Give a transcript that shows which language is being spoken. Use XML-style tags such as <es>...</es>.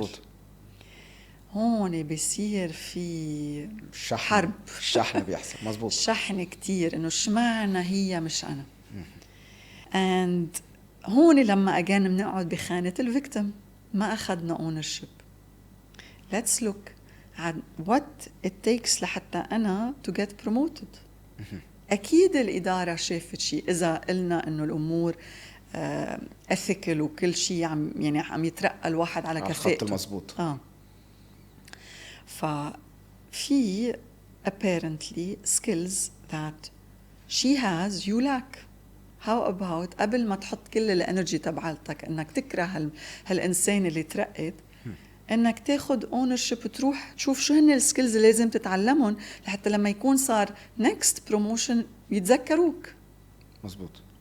<ar>مزبوط. هون بيصير في حرب، الشحن بيحصل. مزبوط. الشحن كتير انه اشمعنى هي مش انا. and هون لما اجان بنقعد بخانة الفيكتيم، ما اخذنا ownership.</ar> <en>let's look at what it takes</en> <ar>لحتى انا</ar> <en>to get promoted.</en> <ar>اكيد الاداره شافت شيء اذا قلنا انه الامور ethical وكل شيء عم يترقى الواحد على كفاءته. الخط المزبوط. ففي</ar> <en>apparently skills that she has you lack. how about</en> <ar>قبل ما تحط كل الانرجي تبعتك انك تكره هالانسان اللي ترقت، انك تاخد ownership وتروح تشوف شو هن السكيلز اللي لازم تتعلمهم لحتى لما يكون صار next promotion يتذكروك. مزبوط.</ar>